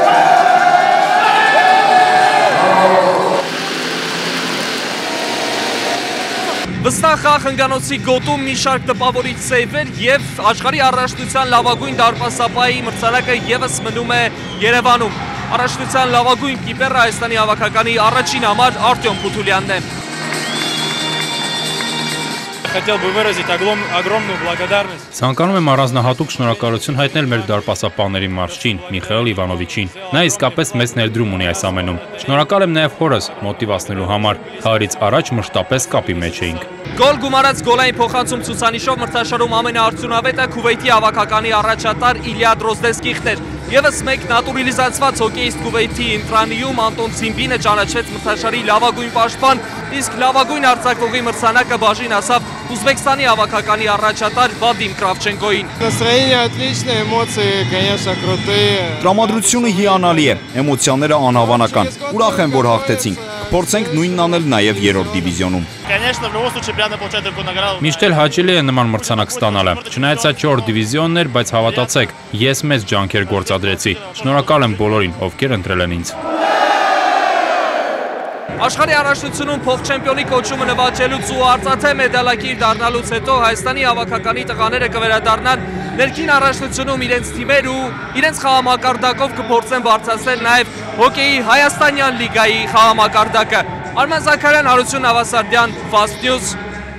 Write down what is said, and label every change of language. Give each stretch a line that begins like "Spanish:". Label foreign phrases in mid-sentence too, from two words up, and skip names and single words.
Armenian: Վստահ խաղ հնգանոցի գոտում մի շարք տպավորիչ սեյվեր և աշխարհի առաջնության լավագույն դարպասապահի մրցանակը ևս մնում է Երևանում։ Առաջնության լավագույն կիպերը Հայաստանի հավաքականի առաջին համար Արտյոմ Փութուլյանն է։
Russian: Хотел бы выразить огромную благодарность.
Armenian: Ցանկանում եմ առանձնահատուկ շնորհակալություն հայտնել մեր դարպասապահների մարշչին Միխայել Իվանովիչին։ Նա իսկապես մեծ ներդրում ունի այս ամենում։ Շնորհակալ եմ նաև հորս մոտիվացնելու համար։ Խաղից առաջ մշտապես կապի մեջ էինք։ Գոլ գումարած գոլային փոխանցում ցուցանիշով մրցաշարում ամենաարդյունավետը Քուվեյթի հավաքականի առաջատար Իլիա Դրոզդեսկիխն էր։ Եվս մեկ նատուրիլիզացված հոկեիստ Քուվեյթի ինտրանիում Անտոն Ցիմբինը ճանաչվեց մրցաշարի լավագույն պաշտպան, իսկ լավագույն արձակվողի մրցանակը բաժին ասավ Ուզբեկստանի հավաքականի առաջատար Վադիմ Կրավչենկոին։
Russian: Настроение отличное, эмоции, конечно, крутые.
Armenian: Տրամադրությունը հիանալի է, էմոցիաները անհավանական։ Ուրախ եմ, որ հաղթեցինք։ Կփորձենք նույնն անել նաև 3-րդ դիվիզիոնում։
Russian: Конечно, в любом случае приятно получать такую награду.
Armenian: Միշտ էլ հաճելի է նման մրցանակ ստանալը։ Չնայած սա 4 դիվիզիոնն էր, բայց հավատացեք, ես մեծ ջանքեր գործադրեցի։ Շնորհակալ եմ բոլորին, ովքեր ընտրել են ինձ։ Աշխարհի առաջնությունում փոխչեմպիոնի կոչումը նվաճելուց ու արծաթե մեդալակիր դառնալուց հետո Հայաստանի հավաքականի տղաները կվերադառնան ներքին առաջնությունում իրենց թիմեր ու իրենց խաղամակարդակով կփորձեն բարձրացնել նաև հոկեյի հայաստանյան լիգայի խաղամակարդակը։ Արման Զաքարյան, Հարություն Նավասարդյան, Fast News։